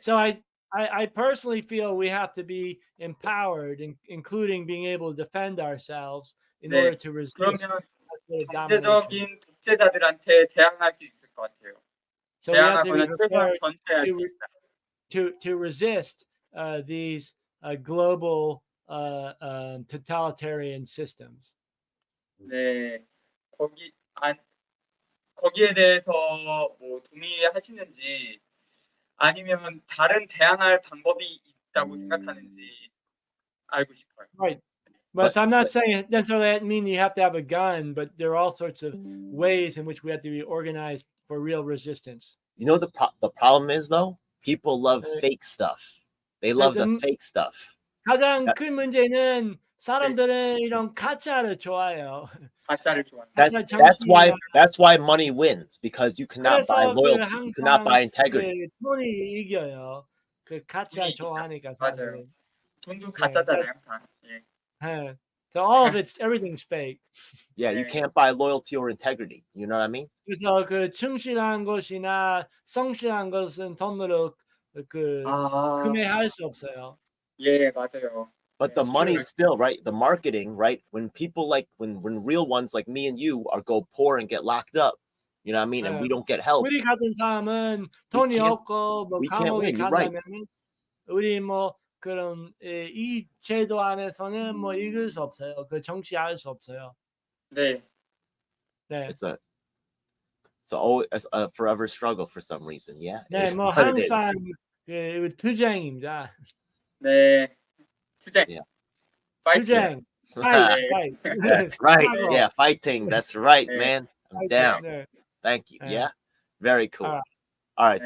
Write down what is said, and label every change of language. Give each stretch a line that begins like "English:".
English: So I personally feel we have to be empowered, including being able to defend ourselves in
Korean: 네.
English: order to resist.
Korean: 그러면 경제적인 독재자들한테 대항할 수 있을 것 같아요.
English: So we have to be
Korean: 대항하거나 최소한
English: prepared
Korean: 전체할 수 있다.
English: to resist these global totalitarian systems.
Korean: 네, 거기에 대해서 뭐 동의하시는지 아니면 다른 대항할 방법이 있다고 생각하는지 알고 싶어요.
English: Right. But I'm not saying necessarily that mean you have to have a gun, but there are all sorts of ways in which we have to be organized for real resistance. You know the problem is though, people love fake stuff. They love the fake stuff.
Korean: 가장 큰 문제는 사람들은 이런 가짜를 좋아해요. 가짜를 좋아해요.
English: That's why money wins, because you cannot buy loyalty, you cannot buy integrity.
Korean: 돈이 이겨요. 그 가짜 좋아하니까 맞아요. 돈도 가짜잖아요, 다. 예.
English: So all of everything's fake. Yeah, you can't buy loyalty or integrity. You know what I mean?
Korean: 그래서 그 충실한 것이나 성실한 것은 돈으로 구매할 수 없어요. 예, 맞아요.
English: But the money still, right? The marketing, right? When people when real ones like me and you go poor and get locked up, you know what I mean? And we don't get help.
Korean: 우리 같은 사람은 돈이 없고 뭐 감옥에 간다면 우리 뭐 그런 이 제도 안에서는 뭐 이길 수 없어요. 그 정치할 수 없어요. 네. 네.
English: It's always a forever struggle for some reason. Yeah.
Korean: 네, 뭐 항상 투쟁입니다. 네. 투쟁.
English: Yeah.
Korean: 투쟁.
English: Fight. That's right. Yeah, fighting. That's right, man. I'm down. Thank you. Yeah. Very cool. All right.